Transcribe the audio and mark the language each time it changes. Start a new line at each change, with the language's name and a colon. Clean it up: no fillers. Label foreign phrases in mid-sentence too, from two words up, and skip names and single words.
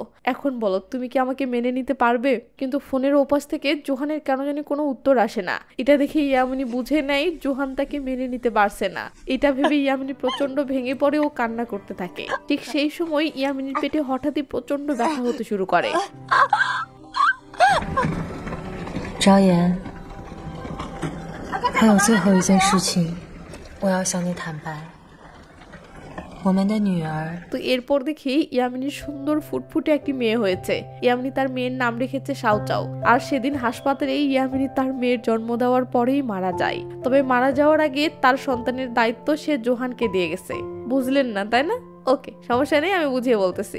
Bangla: এখন বলো তুমি কি আমাকে মেনে নিতে পারবে? কিন্তু ফোনের ওপাশ থেকে জোহানের কেন জানি কোনো উত্তর আসে না। এটা দেখে ইয়ামিনী বুঝে নেয় জোহান তাকে মেনে নিতে পারছে না। এটা ভেবে ইয়ামিনী প্রচন্ড ভেঙে পড়ে ও কান্না করতে থাকে। ঠিক সেই সময় ইয়ামিনীর পেটে হঠাৎই প্রচন্ড ব্যথা হতে শুরু করে।
Chinese: 昭妍，还有最后一件事情，我要向你坦白。我们的女儿
Bangla: তো এরপর দেখি ইয়ামিনীর সুন্দর ফুটফুটে একটি মেয়ে হয়েছে। ইয়ামিনী তার মেয়ের নাম রেখেছে শাওচাও। আর সেদিন হাসপাতালে ইয়ামিনী তার মেয়ের জন্ম দেওয়ার পরেই মারা যায়। তবে মারা যাওয়ার আগে তার সন্তানের দায়িত্ব সে জোহানকে দিয়ে গেছে। বুঝলেন না তাই না? ওকে, সমস্যা নেই, আমি বুঝিয়ে বলতেছি।